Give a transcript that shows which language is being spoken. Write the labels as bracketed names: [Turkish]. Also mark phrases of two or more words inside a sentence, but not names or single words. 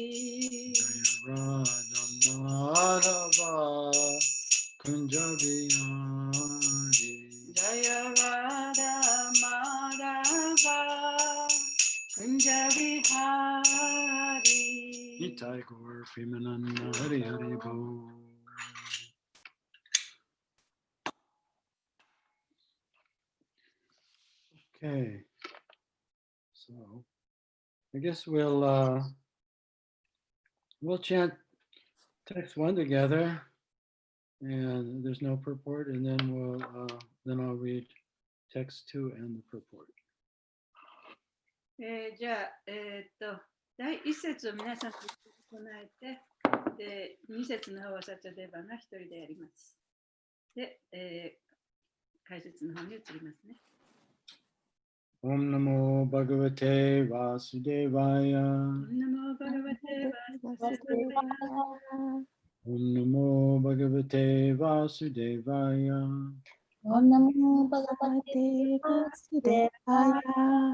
[Sanskrit] Jaya Radha Madhava Kunja Bihari. Jaya Radha Madhava Kunja Bihari. Nitai Gaur Premananda Hari Hari Bo. [English] Okay, so I guess we'll chant text 1 together, and there's no purport, and then I'll read text 2 and the purport. [Japanese] じゃあ、第1節を皆さんと唱えて、で2節の方はサチャデーバが一人でやります。で、解説の方に移りますね。 [Sanskrit] Om Namo Bhagavate Vasudevaya. Om Namo Bhagavate Vasudevaya. Om Namo Bhagavate Vasudevaya. Om Namo Bhagavate Vasudevaya.